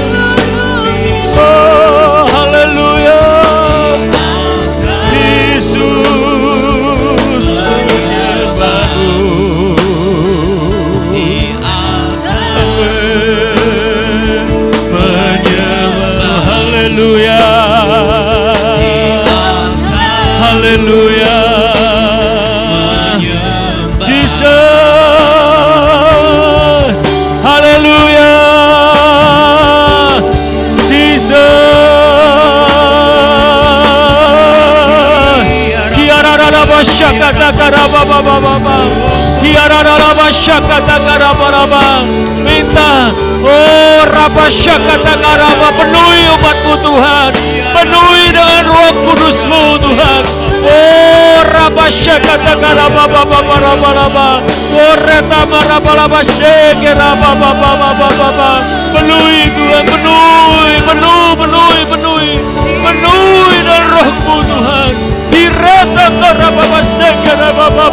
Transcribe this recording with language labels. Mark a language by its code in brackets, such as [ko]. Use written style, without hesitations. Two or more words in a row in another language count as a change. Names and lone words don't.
[id] Oh, haleluya. Yesus menyembahmu. Amin. Menyembah. Haleluya. Haleluya. Jesus. Haleluya. Jesus. Kiararaba syakata karababa. Kiararaba syakata karababa. Minta, oh Raba syakata karaba, penuhi umatmu Tuhan. Penuhi dengan Roh Kudus-Mu Tuhan. Oh Raba syakata karababa. Oh reta maraba syakata. Penuhi Tuhan, penuhi dengan Roh-Mu Tuhan. Direta karababa syakata.